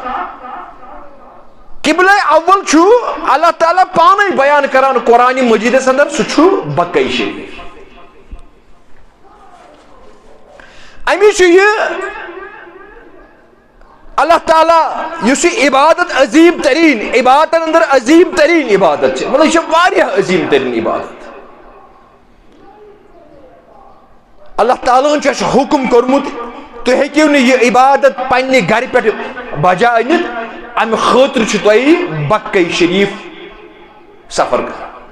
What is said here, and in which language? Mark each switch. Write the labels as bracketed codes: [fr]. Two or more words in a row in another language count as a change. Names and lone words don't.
[ks] قبلہ اول چھُ اللہ تعالیٰ پانے بیان کران قرآن مجیدس اندر سُہ چھُ بکہ شریف امی چھُ یہ اللہ تعالیٰ یُس یہ عبادت عظیم ترین عبادت اندر عظیم ترین عبادت چھِ مطلب یہ چھِ واریاہ عظیم ترین عبادت اللہ تعالیٰ ہن چھُ اَسہِ حُکم کوٚرمُت تُہۍ ہیٚکِو نہٕ یہِ عبادت پننہِ گرِ پٮ۪ٹھ بجا أنِتھ امہِ خٲطرٕ چھُ تۄہہِ بکہ شریف سفر کرُن